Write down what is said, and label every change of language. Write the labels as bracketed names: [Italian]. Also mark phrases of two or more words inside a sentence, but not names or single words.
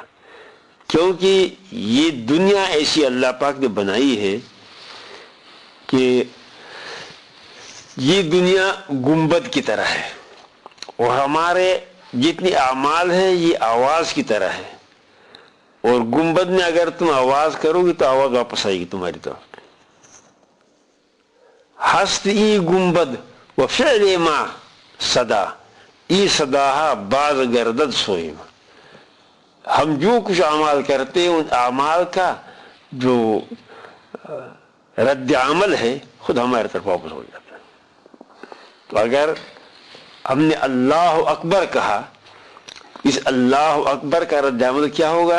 [Urdu] کیونکہ یہ دنیا ایسی اللہ پاک نے بنائی ہے کہ یہ دنیا گنبد کی طرح ہے اور ہمارے جتنی اعمال ہیں یہ آواز کی طرح ہے. اور گنبد میں اگر تم آواز کرو گی تو آواز واپس آئے گی تمہاری طرف. [Persian] ہست ای گنبد و فعل ما صدا ای صداہا باز گردد سوئیما. [Urdu] ہم جو کچھ اعمال کرتے ہیں ان اعمال کا جو رد عمل ہے خود ہمارے طرف واپس ہو جاتا ہے. تو اگر ہم نے اللہ اکبر کہا، اس اللہ اکبر کا رد عمل کیا ہوگا؟